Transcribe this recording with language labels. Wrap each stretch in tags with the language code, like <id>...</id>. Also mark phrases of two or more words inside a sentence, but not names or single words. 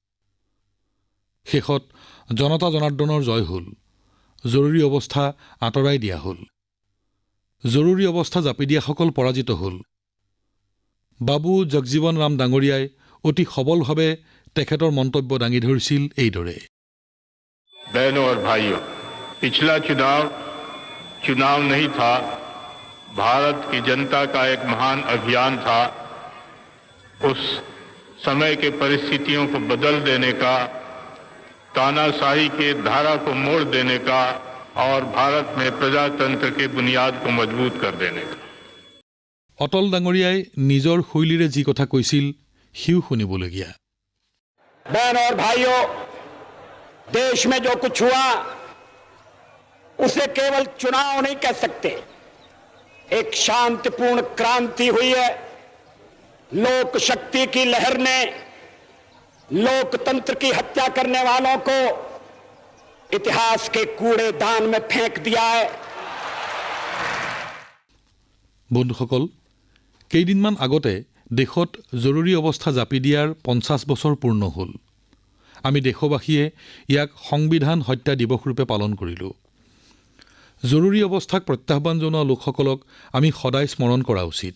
<as>শেষত জনতা জনাৰ্দনৰ জয় হ'ল। জৰুৰী অৱস্থা আঁতৰাই দিয়া হ'ল। জৰুৰী অৱস্থা জাপি দিয়াসকল পৰাজিত হ'ল। বাবু জগজীৱন ৰাম ডাঙৰীয়াই অতি সবলভাৱে তেখেতৰ মন্তব্য দাঙি ধৰিছিল এইদৰে।</as> <hi>बहनों और भाइयों, पिछला चुनाव नहीं था, भारत की जनता का एक महान अभियान था। उस समय के परिस्थितियों को बदल देने का, तानाशाही के धारा को मोड़ देने का और भारत में प्रजातंत्र के बुनियाद को मजबूत कर देने का।</hi> <as>অটল ডাঙৰীয়াই নিজৰ শৈলীৰে যি কথা কৈছিল সিও শুনিবলগীয়া।</as> <hi>बहन और भाइयों, देश में जो कुछ हुआ उसे केवल चुनाव नहीं कह सकते। एक शांतिपूर्ण क्रांति हुई है। लोक शक्ति की लहर ने लोकतंत्र की हत्या करने वालों को इतिहास के कूड़ेदान में फेंक दिया है।</hi> <as>বন্ধুসকল, কেইদিনমান আগতে দেশত জৰুৰী অৱস্থা জাপি দিয়াৰ 50 বছৰ পূৰ্ণ হ'ল। আমি দেশবাসীয়ে ইয়াক সংবিধান হত্যা দিৱস ৰূপে পালন কৰিলোঁ। জৰুৰী অৱস্থাক প্ৰত্যাহ্বান জনোৱা লোকসকলক আমি সদায় স্মৰণ কৰা উচিত।</as>